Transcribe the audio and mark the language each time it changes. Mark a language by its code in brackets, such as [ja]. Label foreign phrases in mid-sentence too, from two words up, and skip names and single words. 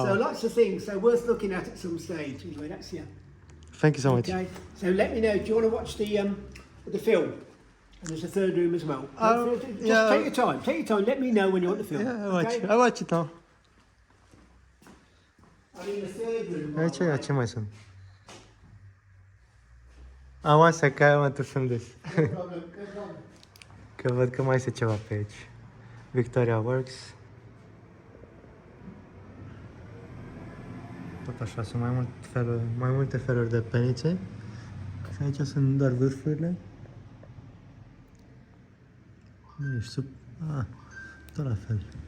[en] So lots of things, so worth looking at some stage. Anyway, that's yeah. Thank you so much. Okay, so let me know. Do you want to watch the film? And there's a third room as well. Just yeah. take your time. Take your time. Let me know when you want the film. Yeah, I watch okay? it. I watch it now. I mean, the third room. by [ro] Aici, [en] the way. [ro] ce mai sunt? [en] One sec, I want to film this. No problem. No problem. [ro] Că văd că mai este ceva pe aici. Victoria Works. Tot așa, sunt mai multe feluri de penițe. Și aici sunt doar vârfurile. Ești tot la fel.